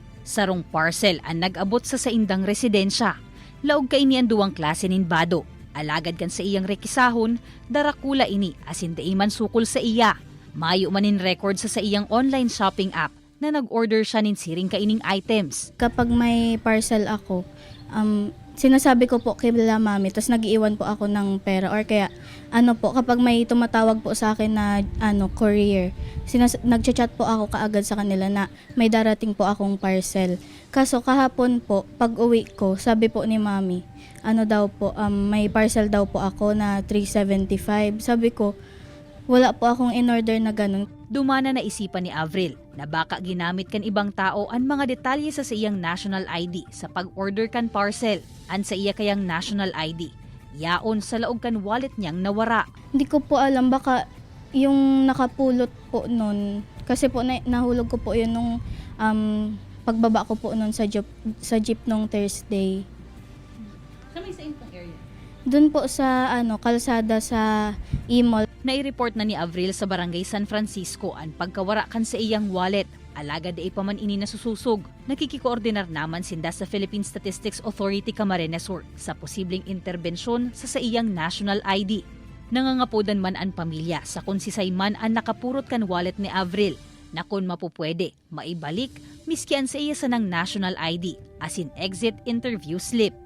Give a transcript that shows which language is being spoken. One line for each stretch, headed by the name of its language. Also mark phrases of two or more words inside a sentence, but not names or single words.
Bikol: Sarong parcel ang nag-abot sa saindang residensya. Laog kay niyan duwang klase nin bado. Alagad kan sa iyang rekisahon, darakula ini asin daiman sukol sa iya. Mayo manin record sa iyang
English: online shopping app
Bikol: na nag-order siya nin siring kaining items.
Filipino: Kapag may parcel ako, sinasabi ko po kay mami, tapos nag-iiwan po ako ng pera or kaya kapag may tumatawag po sa akin na courier, nagchat po ako kaagad sa kanila na may darating po akong parcel. Kaso kahapon po, pag uwi ko, sabi po ni mami, may parcel daw po ako na 375. Sabi ko, wala po akong in-order na ganun.
Bikol: Dumana na isipan ni Avril na baka ginamit kan ibang tao ang mga detalye sa iyang
English: national ID
Bikol: sa pag-order kan parcel an sa iya kayang
English: national ID.
Bikol: Yaon sa laog kan wallet niyang nawara.
Filipino: Hindi ko po alam, baka yung nakapulot po nun, kasi po nahulog ko po yun nung pagbaba ko po nun sa jeep nung Thursday.
Bikol: Sa may sa impong area?
Filipino: Doon po sa kalsada sa e-mall.
Bikol: Nai-report na ni Avril sa Barangay San Francisco ang pagkawara kan sa iyang wallet. Alaga da pa man ini nasususog. Nakikikoordinar naman sinda sa Philippine Statistics Authority Camarines Sur sa posibleng interbensyon sa iyang national ID. Nangangapodan man ang pamilya sa kung sisay man ang nakapurot kan wallet ni Avril na kung mapupwede, maibalik, miskian sa iya sanang
English: national ID
Bikol: asin
English: exit interview slip.